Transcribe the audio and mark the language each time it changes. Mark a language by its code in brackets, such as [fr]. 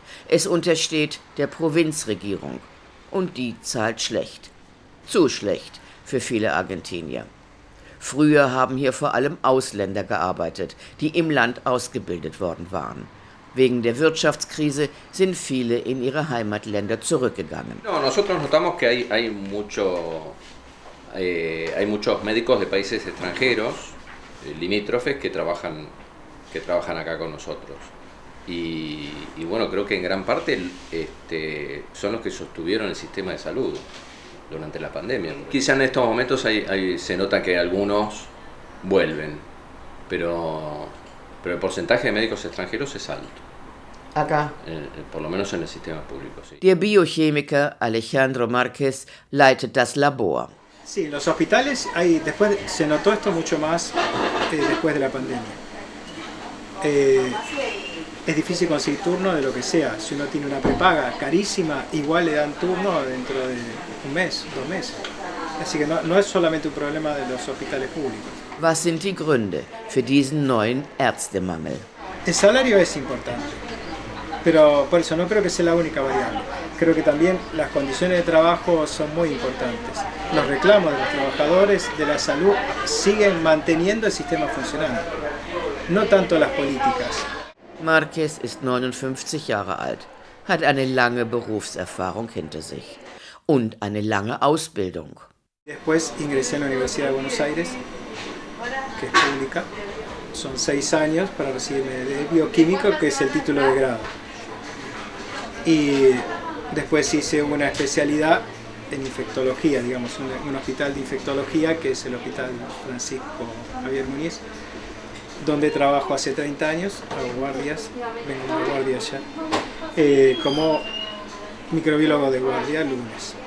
[de] Es untersteht der Provinzregierung und die zahlt schlecht. Zu schlecht für viele Argentinier. Früher haben hier vor allem Ausländer gearbeitet, die im Land ausgebildet worden waren. Wegen der Wirtschaftskrise sind viele in ihre Heimatländer zurückgegangen. [es] Nosotros notamos que hay muchos médicos de países extranjeros, limítrofes, que trabajan acá con nosotros. Y bueno, creo que en gran parte son los que sostuvieron el sistema de salud durante la pandemia. Quizá en estos momentos se nota que algunos vuelven, pero el porcentaje de médicos extranjeros es alto. Acá. Por lo menos en el sistema público, sí. [de] Der Biochemiker Alejandro Márquez leitet das Labor. [es] Sí, en los hospitales después se notó esto mucho más después de la pandemia. Es difícil conseguir turno de lo que sea. Si uno tiene una prepaga carísima, igual le dan turno dentro de 1 mes, 2 meses. Así que no es solamente un problema de los hospitales públicos. [de] Was sind die Gründe für diesen neuen Ärztemangel? [es] El salario es importante, pero por eso no creo que sea la única variable. Creo que también las condiciones de trabajo son muy importantes. Los reclamos de los trabajadores de la salud siguen manteniendo el sistema funcionando, no tanto las políticas. [de] Márquez ist 59 Jahre alt, hat eine lange Berufserfahrung hinter sich und eine lange Ausbildung. [es] Después ingresé en la Universidad de Buenos Aires, que es pública. Son 6 años para recibirme de bioquímico, que es el título de grado. Y después hice una especialidad en infectología, digamos, un hospital de infectología, que es el Hospital Francisco Javier Muñiz, donde trabajo hace 30 años, hago guardias, vengo de guardia allá, como microbiólogo de guardia lunes.